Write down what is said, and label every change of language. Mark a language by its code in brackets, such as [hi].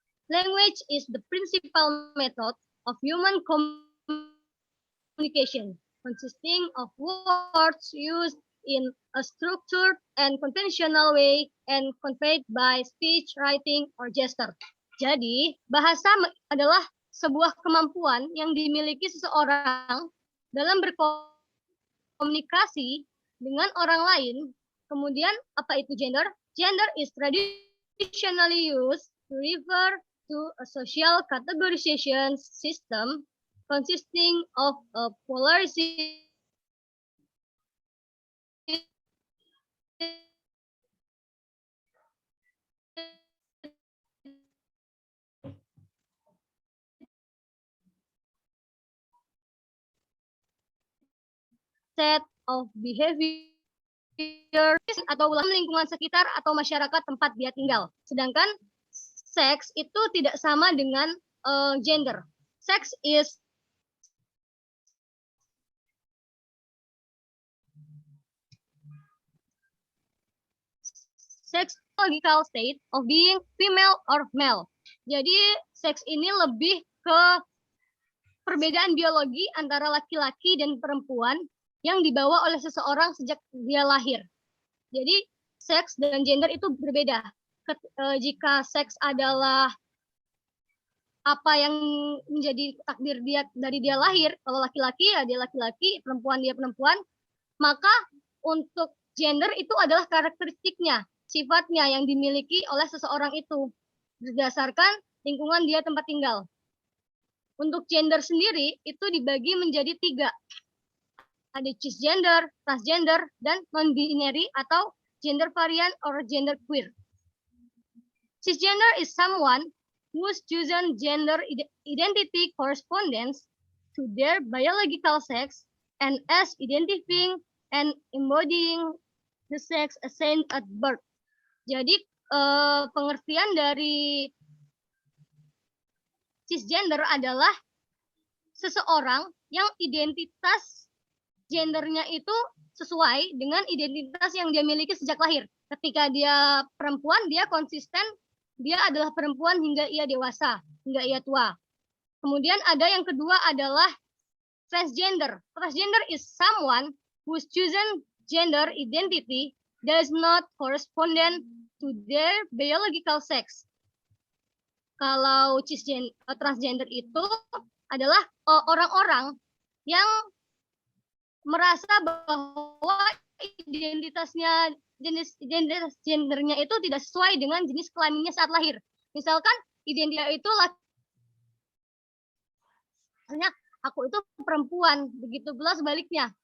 [en] Language is the principal method of human communication, consisting of words used in a structured and conventional way and conveyed by speech, writing, or gesture. [id] Jadi, bahasa adalah sebuah kemampuan yang dimiliki seseorang dalam berkomunikasi dengan orang lain. Kemudian, apa itu gender? [en] Gender is traditionally used to refer to a social categorization system consisting of a polarization set of behavior [id] atau lingkungan sekitar atau masyarakat tempat dia tinggal. Sedangkan seks itu tidak sama dengan gender. [en] Sex is sexological state of being female or male. [id] Jadi seks ini lebih ke perbedaan biologi antara laki-laki dan perempuan yang dibawa oleh seseorang sejak dia lahir. Jadi seks dan gender itu berbeda. Jika seks adalah apa yang menjadi takdir dia dari dia lahir, kalau laki-laki ya dia laki-laki, perempuan dia perempuan, maka untuk gender itu adalah karakteristiknya, sifatnya yang dimiliki oleh seseorang itu berdasarkan lingkungan dia tempat tinggal. Untuk gender sendiri itu dibagi menjadi 3. Ada cisgender, transgender, dan non-binary atau [en] gender variant or gender queer. Cisgender is someone whose chosen gender identity corresponds to their biological sex and as identifying and embodying the sex assigned at birth. [id] Jadi pengertian dari cisgender adalah seseorang yang identitas gendernya itu sesuai dengan identitas yang dia miliki sejak lahir. Ketika dia perempuan, dia konsisten, dia adalah perempuan hingga ia dewasa, hingga ia tua. Kemudian ada yang kedua adalah transgender. [en] Transgender is someone whose chosen gender identity does not correspond to their biological sex. [id] Kalau transgender itu adalah orang-orang yang merasa bahwa identitasnya identitas gendernya itu tidak sesuai dengan jenis kelaminnya saat lahir. Misalkan identitas itu misalnya aku itu perempuan, begitu pula sebaliknya.